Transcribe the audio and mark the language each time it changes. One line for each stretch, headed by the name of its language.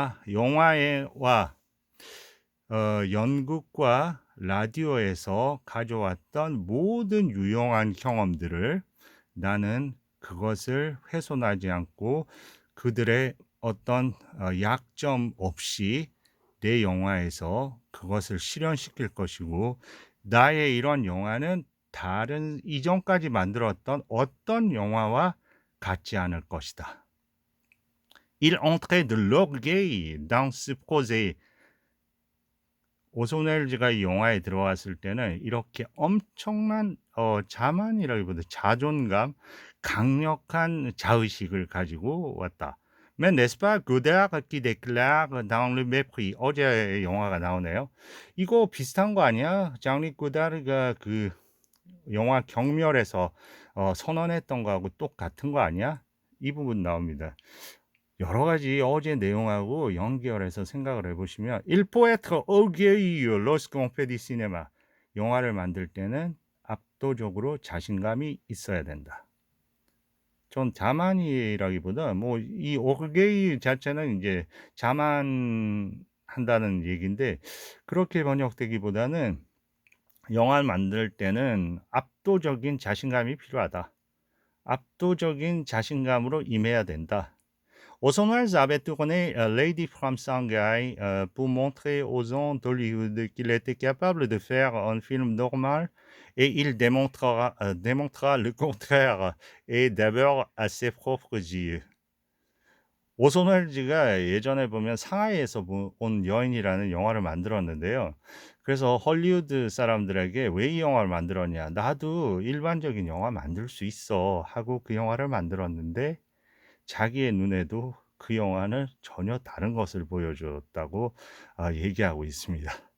Korean: 영화와 연극과 라디오에서 가져왔던 모든 유용한 경험들을 나는 그것을 훼손하지 않고 그들의 어떤 약점 없이 내 영화에서 그것을 실현시킬 것이고 나의 이런 영화는 다른 이전까지 만들었던 어떤 영화와 같지 않을 것이다.
French: Il entrait de l'orgueil dans ce projet.
Korean: 오손 웰즈가 이 영화에 들어왔을 때는 이렇게 엄청난 자만이라기보다 자존감, 강력한 자의식을 가지고 왔다.
French: Mais n'est-ce pas Godard qui déclare dans le mépris.
Korean: 어제 영화가 나오네요. 이거 비슷한 거 아니야? 장리 고다르가 그 영화 경멸에서 선언했던 거하고 똑같은 거 아니야? 이 부분 나옵니다. 여러 가지 어제 내용하고 연결해서 생각을 해보시면
French: Il faut être orgueilleux lorsqu'on fait du cinéma.
Korean: 영화를 만들 때는 압도적으로 자신감이 있어야 된다. 전 자만이라기보다 이 orgueil 자체는 이제 자만한다는 얘기인데 그렇게 번역되기보다는 영화를 만들 때는 압도적인 자신감이 필요하다. 압도적인 자신감으로 임해야 된다.
French: Orson Welles avait tourné Lady from Shanghai pour montrer aux gens d'Hollywood qu'il était capable de faire un film normal et il démontrera le contraire et d'abord à ses propres yeux.
Korean: 오손 웰즈가 예전에 보면 상하이에서 온 여인이라는 영화를 만들었는데요. 그래서 헐리우드 사람들에게 왜 이 영화를 만들었냐? 나도 일반적인 영화 만들 수 있어 하고 그 영화를 만들었는데 자기의 눈에도 그 영화는 전혀 다른 것을 보여줬다고 얘기하고 있습니다.